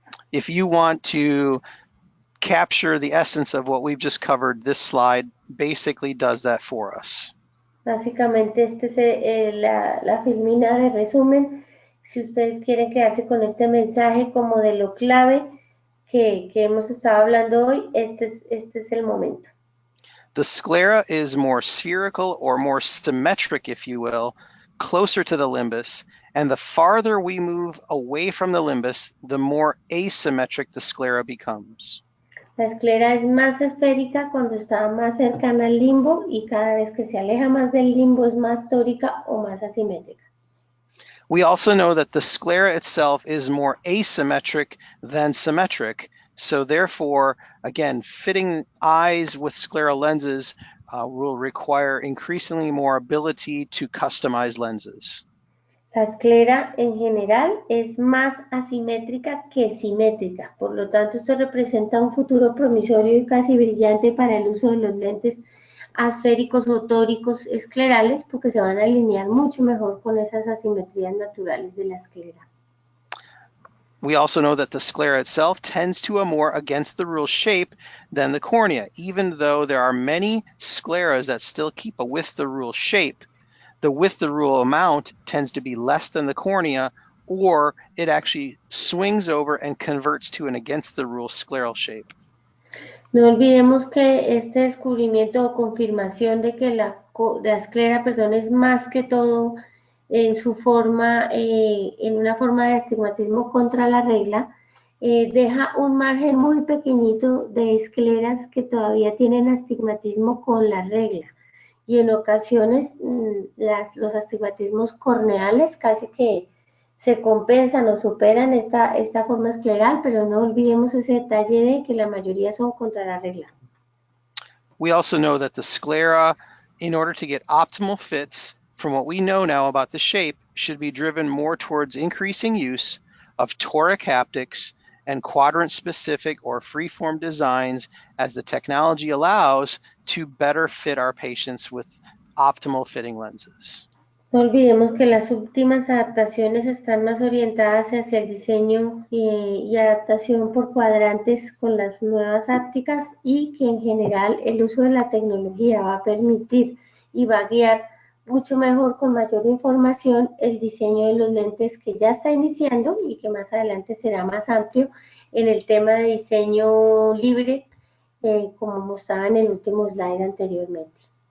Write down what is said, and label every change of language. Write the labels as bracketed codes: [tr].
[en] If you want to capture the essence of what we've just covered, this slide basically does that for us. [es] Básicamente, este es la filmina de resumen. Si ustedes quieren quedarse con este mensaje como de lo clave que hemos estado hablando hoy, este es el momento. [en] The sclera is more spherical or more symmetric, if you will, closer to the limbus, and the farther we move away from the limbus, the more asymmetric the sclera becomes. [es] La esclera es más esférica cuando está más cercana al limbo y cada vez que se aleja más del limbo es más tórica o más asimétrica. [en] We also know that the sclera itself is more asymmetric than symmetric. So therefore, again, fitting eyes with scleral lenses will require increasingly more ability to customize lenses. [es] La esclera en general es más asimétrica que simétrica, por lo tanto esto representa un futuro promisorio y casi brillante para el uso de los lentes asféricos o tóricos esclerales, porque se van a alinear mucho mejor con esas asimetrías naturales de la esclera. [en] We also know that the sclera itself tends to a more against the rule shape than the cornea, even though there are many scleras that still keep a with the rule shape. The with the rule amount tends to be less than the cornea, or it actually swings over and converts to an against the rule scleral shape. [es] No olvidemos que este descubrimiento o confirmación de que la esclera, es más que todo en su forma, en una forma de astigmatismo contra la regla, deja un margen muy pequeñito de escleras que todavía tienen astigmatismo con la regla. Y en ocasiones los astigmatismos corneales casi que se compensan o superan esta forma escleral, pero no olvidemos ese detalle de que la mayoría son contra la regla. [en] We also know that the sclera, in order to get optimal fits, from what we know now about the shape, should be driven more towards increasing use of toric haptics and quadrant-specific or free-form designs as the technology allows to better fit our patients with optimal fitting lenses. [es] No olvidemos que las últimas adaptaciones están más orientadas hacia el diseño y adaptación por cuadrantes con las nuevas ápticas y que en general el uso de la tecnología va a permitir y va a guiar mucho mejor con mayor información el diseño de los lentes que ya está iniciando y que más adelante será más amplio en el tema de diseño libre, como mostraba en el último slide anteriormente.